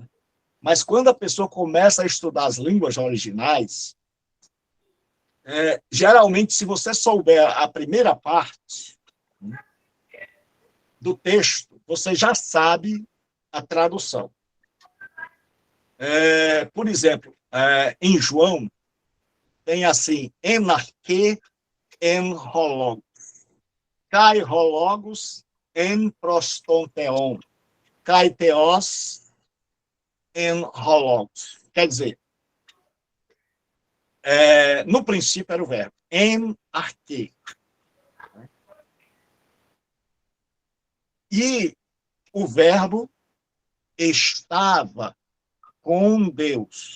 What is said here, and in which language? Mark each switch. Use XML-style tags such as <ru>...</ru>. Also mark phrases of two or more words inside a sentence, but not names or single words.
<pt>Mas quando a pessoa começa a estudar as línguas originais, geralmente, se você souber a primeira parte do texto, você já sabe a tradução. Por exemplo, em João, tem assim,</pt> <el>Ἐν ἀρχῇ ἦν ὁ λόγος, καὶ ὁ λόγος ἦν πρὸς τὸν θεόν, καὶ θεὸς ἦν ὁ λόγος.</el> <pt>Quer dizer, no princípio era o verbo,</pt> <el>ἐν ἀρχῇ.</el> <pt>E o verbo estava com Deus.</pt>